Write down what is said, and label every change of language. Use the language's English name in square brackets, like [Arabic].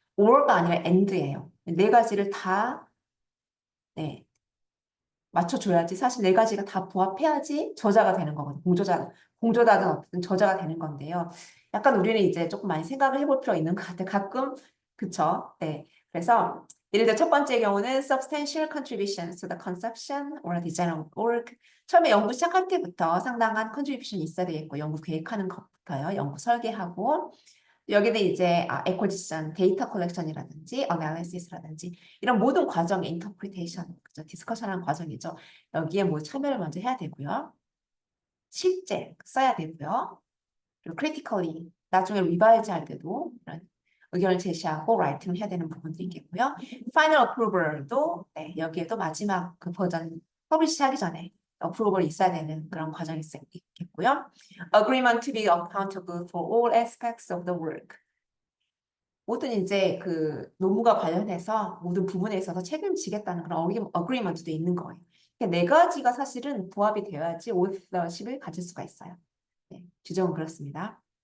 [Korean] or가 아니라 and예요. 네 가지를 다 네, 맞춰줘야지 사실 네 가지가 다 부합해야지 저자가 되는 거거든요. 공조자든 어쨌든 저자가 되는 건데요. 약간 우리는 이제 조금 많이 생각을 해볼 필요가 있는 것 같아요. 가끔 그쵸? 네. 그래서 예를 들어 [English] 첫 번째 경우는 substantial contributions to the conception or design of work. [Korean] 처음에 연구 시작할 때부터 상당한 contribution이 있어야 되겠고 연구 계획하는 것부터요. 연구 설계하고 여기는 이제 에코지션, 데이터 컬렉션이라든지 어나리시스라든지 이런 모든 과정의 인터프리테이션, 그죠? 디스커션하는 과정이죠. 여기에 뭐 참여를 먼저 해야 되고요. 실제 써야 되고요. 그리고 critically 나중에 리바이즈 할 때도 이런 의견을 제시하고 라이팅을 해야 되는 부분들이 있겠고요. final approval도 네, 여기에도 마지막 그 버전 퍼블리시 하기 전에 어프로벌이 있어야 되는 그런 과정이 있겠고요. [English] agreement to be accountable for all aspects of the work. [Korean] 모든 이제 그 논문과 관련해서 모든 부분에 있어서 책임지겠다는 그런 어그리먼트도 있는 거예요. 그러니까 네 가지가 사실은 부합이 되어야지 오너십을 가질 수가 있어요. 네, 규정은 그렇습니다.